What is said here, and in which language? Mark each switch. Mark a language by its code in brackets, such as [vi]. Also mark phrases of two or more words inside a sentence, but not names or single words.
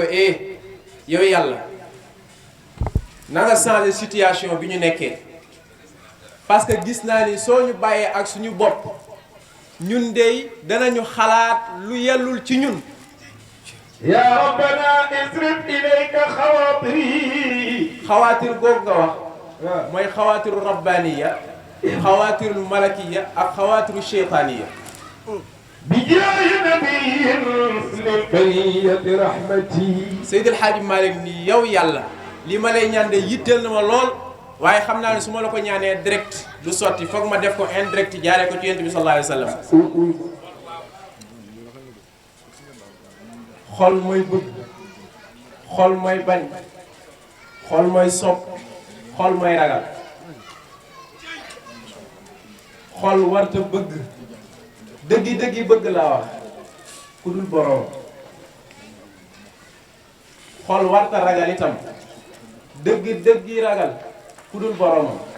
[wo] yow yàlla na nga [fr] changer situation [wo] bi ñu nekkee [fr] parce que [wo] gis naa ni soo ñu bàyyee ak suñu bopp ñun dey danañu xalaat lu yellul ci ñun [ar] يا ربنا اصرف إليك خواطري [wo] xawaatir googu nga wax mooy [ar] خواطر ربانية خواطر ملكية [wo] ak [ar] خواطر شيطانية بجاه نبي للبرية رحمتي. [wo] Seydil Hadji Malick ni yow yàlla li ma lay ñaan de yitteel na ma lool waaye xam naa ne su ma la ko ñaanee direct du sotti foog ma def ko indirect jaaree ko ci yonent bi [ar] صلى الله عليه وسلم. [wo] xol mooy bëgg xol mooy bañ xol mooy sopp xol mooy ragal xol warta bëgg dëggi bëgg laa wax ku dul borom xol warta ragal itam dëggi ragal ku dul borom